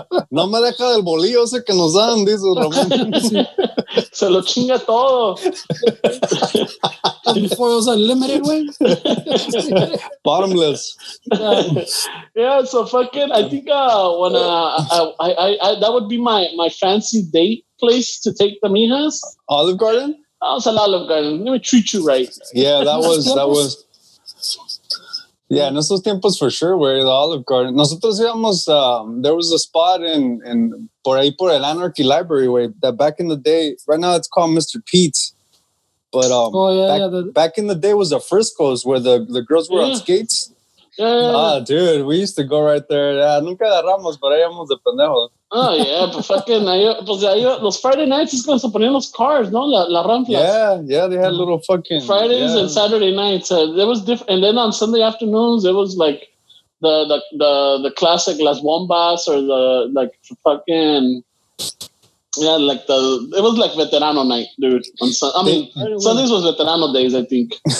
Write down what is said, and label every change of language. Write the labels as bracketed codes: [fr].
[es] No me deja del bolillo ese que nos dan, dice Ramón. Sí. Se lo chinga todo. [en] Before it was unlimited, güey. Bottomless. Yeah, so fucking, I think when I that would be my fancy date place to take the mijas. Olive Garden? Oh, it's an Olive Garden. Let me treat you right. Yeah, that was. Yeah, [es] en esos tiempos [en] for sure, güey, the Olive Garden. [es] Nosotros íbamos, [en] there was a spot in [es] por ahí por el [en] Anarchy Library, güey, that back in the day, right now it's called Mr. Pete's. But back in the day was the Frisco's where the girls were on skates. Yeah. Dude, we used to go right there. Yeah, [es] nunca agarramos, pero íbamos de pendejos. [en] Oh, yeah, but fucking, [es] los [en] Friday nights [es] es cuando se ponían los [en] cars, [es] ¿no? La ramplas. [en] Yeah, they had little fucking... Fridays and Saturday nights. There was different, and then on Sunday afternoons, it was like the classic Las Bombas or the, like, fucking... Yeah, like it was like Veterano night, dude. Sundays was Veterano days, I think.